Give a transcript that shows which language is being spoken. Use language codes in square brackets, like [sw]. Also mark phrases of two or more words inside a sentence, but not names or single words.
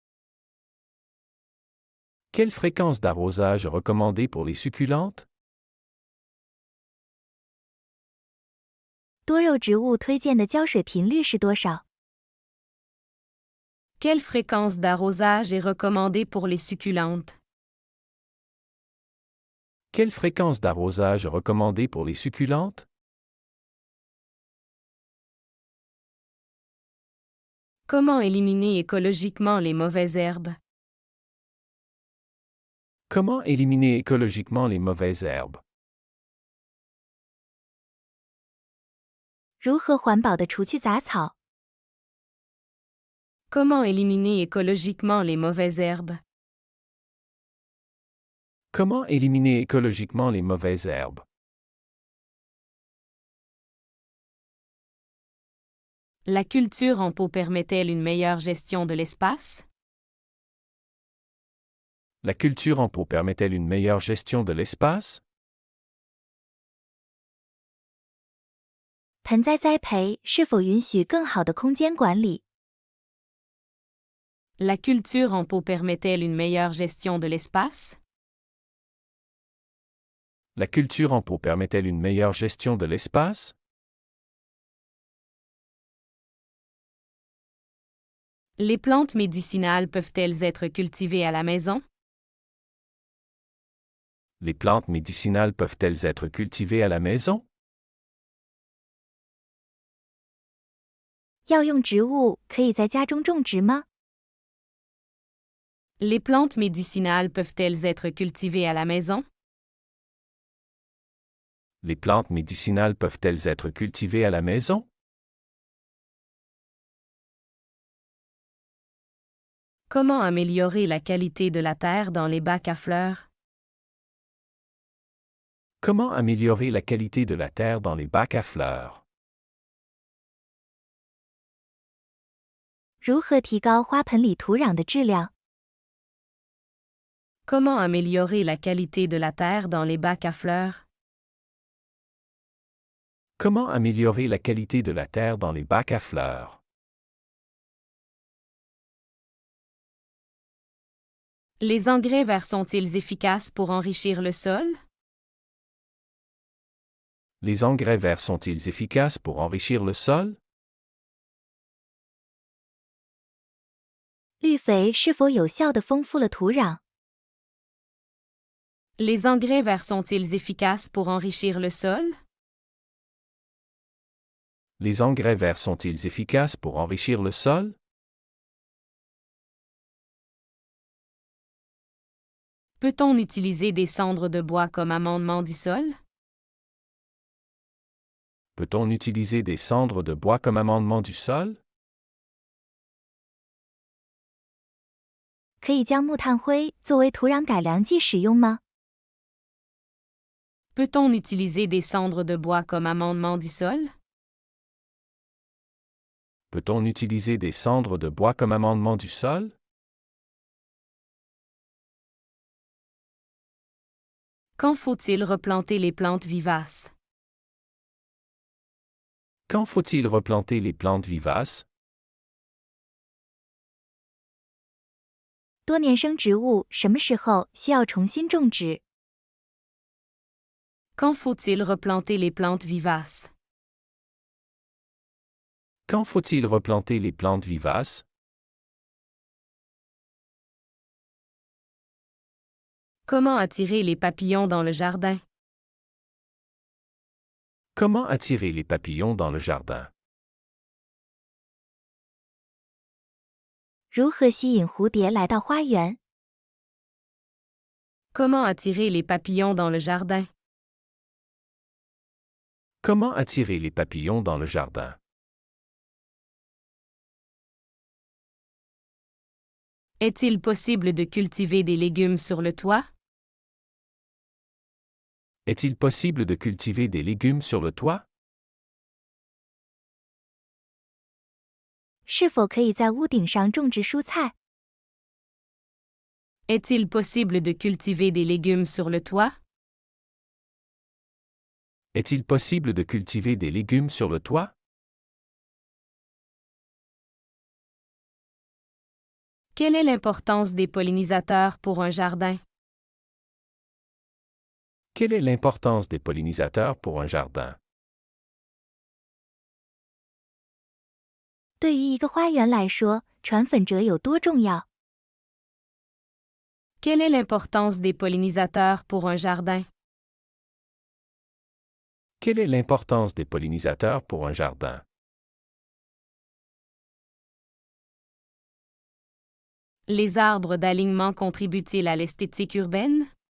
[fr] Quelle fréquence d'arrosage est recommandée pour les succulentes? [zh] 多肉植物推荐的浇水频率是多少？ [fr] Quelle fréquence d'arrosage est recommandée pour les succulentes? Quelle fréquence d'arrosage est recommandée pour les succulentes? Comment éliminer écologiquement les mauvaises herbes? Comment éliminer écologiquement les mauvaises herbes? [zh] 如何环保的除去杂草？ [fr] Comment éliminer écologiquement les mauvaises herbes? Comment éliminer écologiquement les mauvaises herbes? La culture en pot permet-elle une meilleure gestion de l'espace? La culture en pot permet-elle une meilleure gestion de l'espace? [zh] 盆栽栽培是否允许更好的空间管理？ [fr] La culture en pot permet-elle une meilleure gestion de l'espace? La culture en pot permet-elle une meilleure gestion de l'espace? Les plantes médicinales peuvent-elles être cultivées à la maison? Les plantes médicinales peuvent-elles être cultivées à la maison? [zh] 药用植物可以在家中种植吗？ [fr] Les plantes médicinales peuvent-elles être cultivées à la maison? Les plantes médicinales peuvent-elles être cultivées à la maison? Comment améliorer la qualité de la terre dans les bacs à fleurs? Comment améliorer la qualité de la terre dans les bacs à fleurs? [zh] 如何提高花盆里土壤的质量？ [fr] Comment améliorer la qualité de la terre dans les bacs à fleurs? Comment améliorer la qualité de la terre dans les bacs à fleurs? Les engrais verts sont-ils efficaces pour enrichir le sol? Les engrais verts sont-ils efficaces pour enrichir le sol? [zh] 绿肥是否有效地丰富了土壤？ [fr] Les engrais verts sont-ils efficaces pour enrichir le sol? Les engrais verts sont-ils efficaces pour enrichir le sol? Peut-on utiliser des cendres de bois comme amendement du sol? Peut-on utiliser des cendres de bois comme amendement du sol? [zh] 可以将木炭灰作为土壤改良剂使用吗？ [fr] Peut-on utiliser des cendres de bois comme amendement du sol? Peut-on utiliser des cendres de bois comme amendement du sol? Quand faut-il replanter les plantes vivaces? Quand faut-il replanter les plantes vivaces? [zh] 多年生植物什么时候需要重新种植？ [fr] Quand faut-il replanter les plantes vivaces? Quand faut-il replanter les plantes vivaces? Comment attirer les papillons dans le jardin? Comment attirer les papillons dans le jardin? [zh] 如何吸引蝴蝶来到花园？ [fr] Comment attirer les papillons dans le jardin? Comment attirer les papillons dans le jardin? Est-il possible de cultiver des légumes sur le toit? Est-il possible de cultiver des légumes sur le toit? [zh] 是否可以在屋顶上种植蔬菜？ [fr] Est-il possible de cultiver des légumes sur le toit? Est-il possible de cultiver des légumes sur le toit? Quelle est l'importance des pollinisateurs pour un jardin? Quelle est l'importance des pollinisateurs pour un jardin? [zh] 对于一个花园来说，传粉者有多重要？ [fr] Quelle est l'importance des pollinisateurs pour un jardin? Quelle est l'importance des pollinisateurs pour un jardin? Les arbres d'alignement contribuent-ils à l'esthétique urbaine?